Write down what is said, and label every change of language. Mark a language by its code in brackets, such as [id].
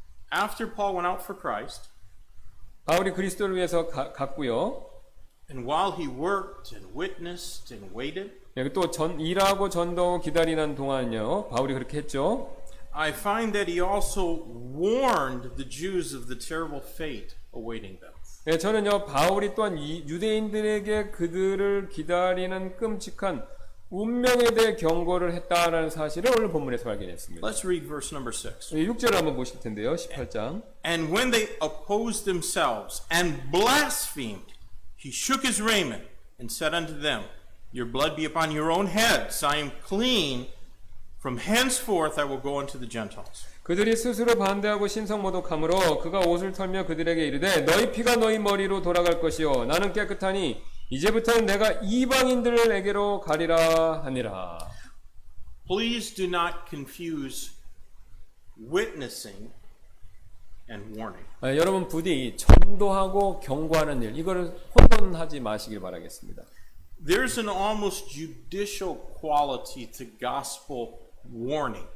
[en] After Paul went out for Christ, [ko] 바울이 그리스도를 위해서 갔고요. [en] and while he worked and witnessed and waited, [ko] 또 일하고 전도하고 기다리는 동안요 바울이 그렇게 했죠. [en] I find that he also warned the Jews of the terrible fate awaiting them. [ko] 저는요 바울이 또한 유대인들에게 그들을 기다리는 끔찍한 운명에 대해 경고를 했다라는 사실을 오늘 본문에서 발견했습니다. [en] Let's read verse number 6. [ko] 6절을 한번 보실 텐데요. 18장. [en] And when they opposed themselves and blasphemed, he shook his raiment and said unto them, Your blood be upon your own heads. I am clean. From henceforth I will go unto the Gentiles. [ko] 그들이 스스로 반대하고 신성모독함으로 그가 옷을 털며 그들에게 이르되 너희 피가 너희 머리로 돌아갈 것이요 나는 깨끗하니 이제부터는 내가 이방인들에게로 가리라 하니라. [en] Please do not confuse witnessing and warning. [ko] 여러분 부디 전도하고 경고하는 일 이거를 혼돈하지 마시길 바라겠습니다. [en] there's an almost judicial quality to gospel warning.